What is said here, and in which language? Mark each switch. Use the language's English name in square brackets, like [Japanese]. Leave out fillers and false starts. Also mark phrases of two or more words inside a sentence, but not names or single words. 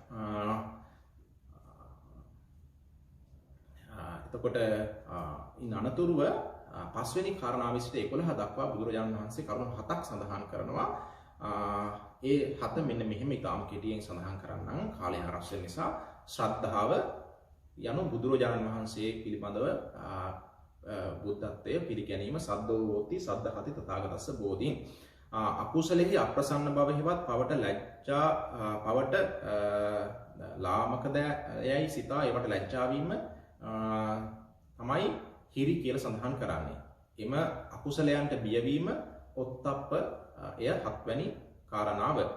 [Sinhala] එතකොට ඉන් අනතුරුව පස්වෙනි කාරණාව සිට 11 දක්වා බුදුරජාණන් වහන්සේ කරුණු 7ක් සඳහන් කරනවා. ඒ 7 මෙන්න මෙහෙම ඉතාම කෙටියෙන් සඳහන් කරන්නම් කාලය හරස් වෙන නිසා. ශ්‍රද්ධාව යනු බුදුරජාණන් වහන්සේ පිළිබඳව බුද්ධත්වය පිළිගැනීම. [Pali] සද්දෝ හෝති සද්ධාති තථාගතස්ස බෝධින්. [Sinhala] අකුසලෙහි අප්‍රසන්න බව හෙවත් පවට ලැජ්ජා පවට ලාමක දයයි සිතා ඒවට ලැජ්ජා වීම තමයි හිරි කියලා සඳහන් කරන්නේ. එම අකුසලයන්ට බියවීම ඔත්තප්ප එය 7 වැනි කාරණාව.